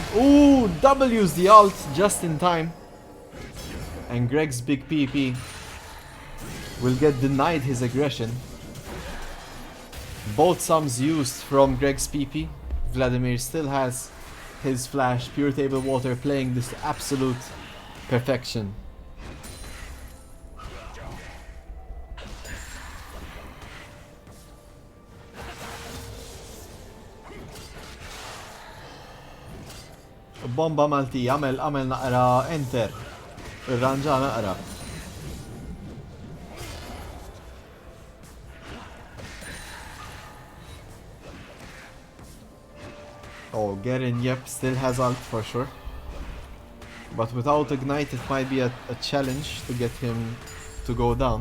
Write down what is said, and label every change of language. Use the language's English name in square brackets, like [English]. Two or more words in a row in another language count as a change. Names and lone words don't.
[English] Ooh, W's the ult just in time. And Greg's big PP will get denied his aggression. Both sums used from Greg's PP. Vladimir still has his flash. Pure Table Water playing this to absolute perfection. [Maltese] Bomba Malti, għamel naqra enter. Irranġa naqra. [English] Oh, Garen, yep, still has ult for sure. But without Ignite it might be a challenge to get him to go down.